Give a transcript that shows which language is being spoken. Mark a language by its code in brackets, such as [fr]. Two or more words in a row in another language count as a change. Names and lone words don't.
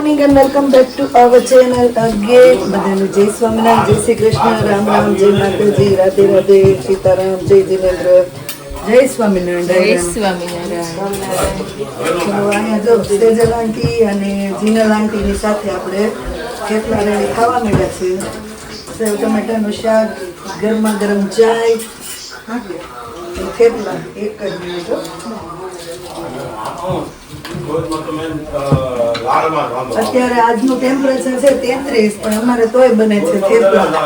[en] Everyone, welcome back to our channel again. [gu] બધાને જય સ્વામિનારાયણ, જય શ્રી કૃષ્ણ, રામ રામ, જય માતાજી, રાધે રાધે, સીતારામ, જય જિનેન્દ્ર, જય સ્વામિનારાયણ, જય સ્વામિનારાયણ। तो અહીંયા જો સેજલ આંટી અને જીનલ આંટીની સાથે આપણે થેપલા રેડી ખાવા માંડ્યા છે. સેવ ટમેટાનું શાક, ગરમા ગરમ ચાય, થેપલા એક જ મિનિટ. અત્યારે આજનું ટેમ્પરેચર છે 33, પણ અમારે તોય બને છે થેપલા.